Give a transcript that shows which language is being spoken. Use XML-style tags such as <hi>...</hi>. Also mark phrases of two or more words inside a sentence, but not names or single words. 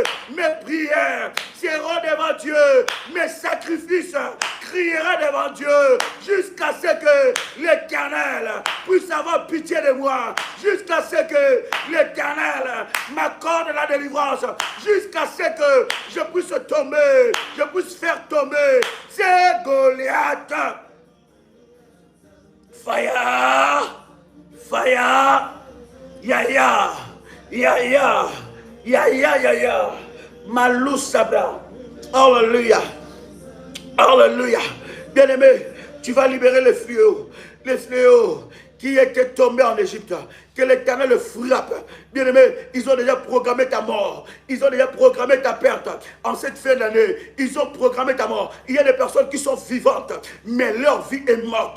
<fr>Mes prières seront devant Dieu. Mes sacrifices criera devant Dieu jusqu'à ce que l'Éternel puisse avoir pitié de moi, jusqu'à ce que l'Éternel m'accorde la délivrance, jusqu'à ce que je puisse tomber, je puisse faire tomber ces Goliath.</fr> <en>Fire, fire, yaya, yaya, yaya, yaya, malou sabra.</en> <fr>Alléluia. Alléluia. Bien-aimé, tu vas libérer les fléaux qui étaient tombés en Égypte. Que l'Éternel le frappe. Bien-aimé, ils ont déjà programmé ta mort. Ils ont déjà programmé ta perte. En cette fin d'année, ils ont programmé ta mort. Il y a des personnes qui sont vivantes, mais leur vie est morte.</fr>